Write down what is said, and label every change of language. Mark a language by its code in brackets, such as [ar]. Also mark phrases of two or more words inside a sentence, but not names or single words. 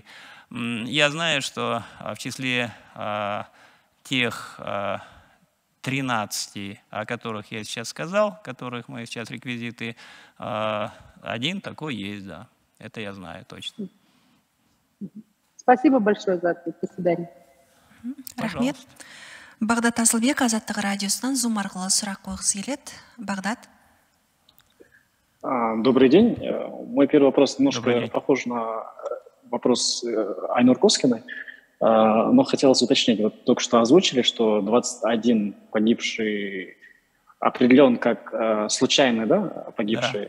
[ru] Я знаю, что в числе тех 13, о которых я сейчас сказал, которых мы сейчас реквизиты, один такой есть, да. Это я знаю точно. Спасибо большое за ответ. До свидания. [kk] Рахмет. Багдат Асылбек, Азаттық радиосынан Zoom арқылы сұрақ қойғысы келеді. Багдат. [ru] Добрый день. Мой первый вопрос немножко похож на вопрос Айнур Коскиной, но хотелось уточнить. Вот только что озвучили, что 21 погибший определен как случайный, да, погибшие?